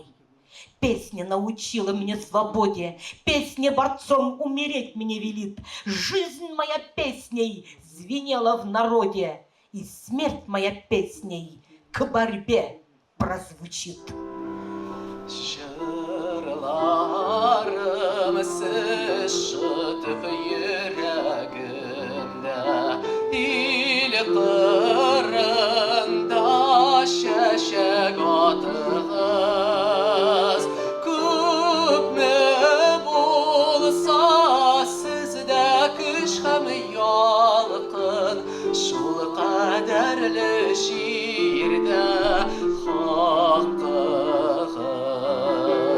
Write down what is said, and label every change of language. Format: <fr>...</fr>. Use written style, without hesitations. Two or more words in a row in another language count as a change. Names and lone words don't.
<ru>Песня научила мне свободе, песня борцом умереть мне велит. Жизнь моя песней звенела в народе, и смерть моя песней к борьбе прозвучит.</ru> <tt>Язларым сышытып йөрәгемдә, ил кырында чәчәк атыгыз. Күпме булса сездә көч һәм ялкын, шул кадәрле җирдә хаккыгыз.</tt>